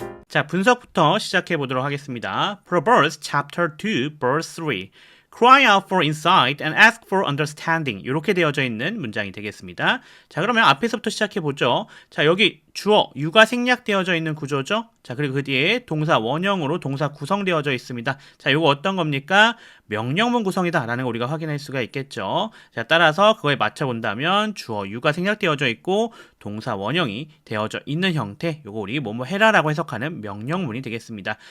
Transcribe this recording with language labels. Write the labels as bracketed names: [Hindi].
[Korean] 자, 분석부터 시작해 보도록 하겠습니다. [English] Proverbs chapter 2 verse 3. Cry out for insight and ask for understanding. [Korean] 이렇게 되어져 있는 문장이 되겠습니다. 자, 그러면 앞에서부터 시작해 보죠. 자, 여기 주어, 유가 생략되어져 있는 구조죠. 자, 그리고 그 뒤에 동사 원형으로 동사 구성되어져 있습니다. 자, 이거 어떤 겁니까? 명령문 구성이다 라는 걸 우리가 확인할 수가 있겠죠. 자, 따라서 그거에 맞춰 본다면 주어, 유가 생략되어져 있고 동사 원형이 되어져 있는 형태, 요거 우리 뭐뭐 해라 라고 해석하는 명령문이 되겠습니다.